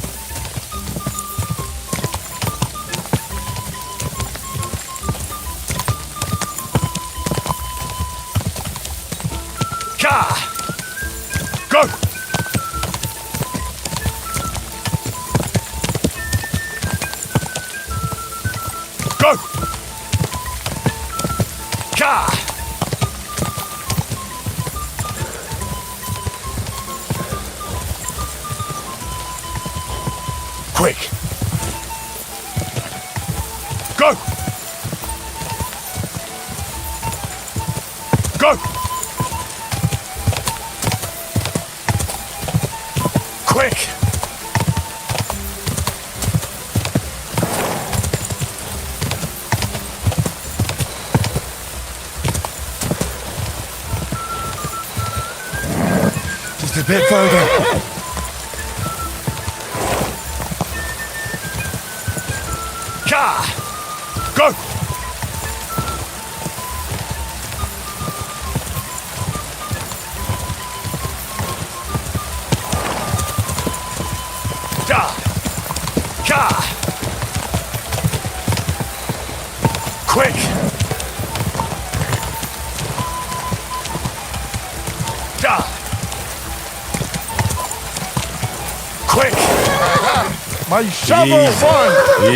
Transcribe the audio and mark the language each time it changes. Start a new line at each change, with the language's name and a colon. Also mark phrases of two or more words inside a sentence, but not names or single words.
English: Ka! Go! Go! Ka! Quick! Go! Go! Quick! Just a bit further. Ka! Go! Ka! Ka! Quick! Ka! Quick! My shovel won!